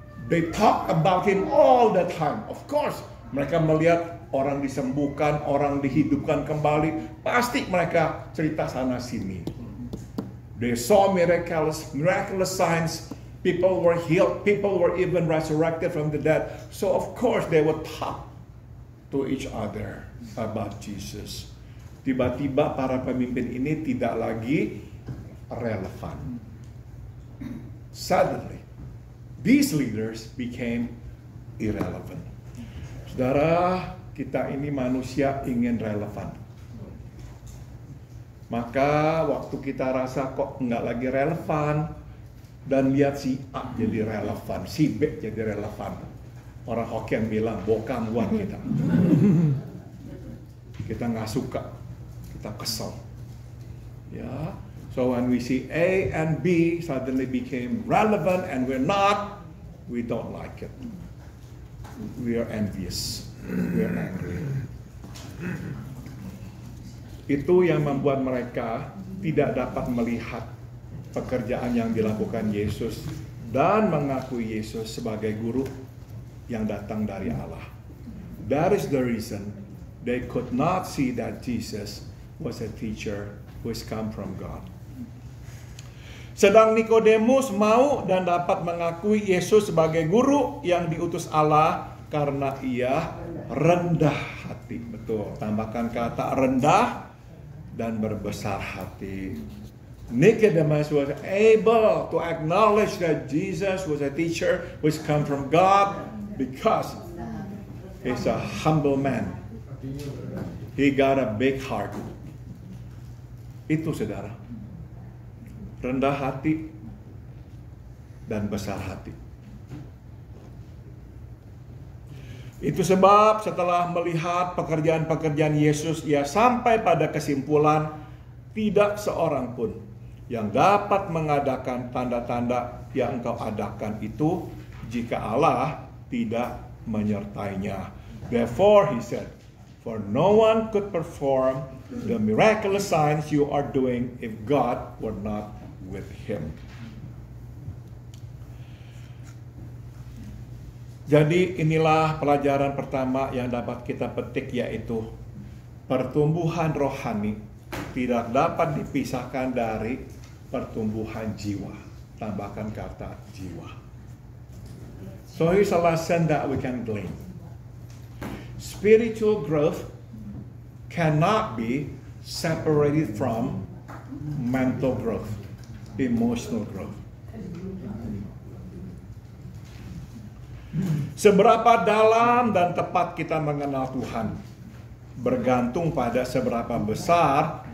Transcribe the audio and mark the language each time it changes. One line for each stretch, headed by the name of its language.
English: They talk about him all the time. Of course,
Indonesian: mereka melihat orang disembuhkan, orang dihidupkan kembali. Pasti mereka cerita sana sini.
English: They saw miraculous signs. People were healed. People were even resurrected from the dead. So of course they would talk to each other about Jesus.
Indonesian: Tiba-tiba para pemimpin ini tidak lagi relevan.
English: Suddenly, these leaders became irrelevant.
Indonesian: Saudara, kita ini manusia ingin relevan. Maka waktu kita rasa kok nggak lagi relevan, dan lihat si A jadi relevan, si B jadi relevan. Orang Hokkien bilang, bokang buat kita. Kita nggak suka, kita kesel. Ya,
English: so when we see A and B suddenly became relevant and we're not, we don't like it. We are envious. We are angry.
Indonesian: Itu yang membuat mereka tidak dapat melihat pekerjaan yang dilakukan Yesus dan mengakui Yesus sebagai guru yang datang dari Allah.
English: That is the reason they could not see that Jesus was a teacher who has come from God.
Indonesian: Sedang Nikodemus mau dan dapat mengakui Yesus sebagai guru yang diutus Allah karena ia rendah hati. Betul, tambahkan kata rendah dan berbesar hati.
English: Nicodemus was able to acknowledge that Jesus was a teacher who has come from God because he's a humble man. He got a big heart.
Indonesian: Itu saudara. Rendah hati dan besar hati. Itu sebab setelah melihat pekerjaan-pekerjaan Yesus, ia sampai pada kesimpulan tidak seorang pun yang dapat mengadakan tanda-tanda yang engkau adakan itu jika Allah tidak menyertainya.
English: Therefore, he said, for no one could perform the miraculous signs you are doing if God were not with him.
Indonesian: Jadi inilah pelajaran pertama yang dapat kita petik, yaitu pertumbuhan rohani tidak dapat dipisahkan dari pertumbuhan jiwa. Tambahkan kata jiwa.
English: So here's a lesson that we can glean. Spiritual growth cannot be separated from mental growth, emotional growth.
Indonesian: Seberapa dalam dan tepat kita mengenal Tuhan bergantung pada seberapa besar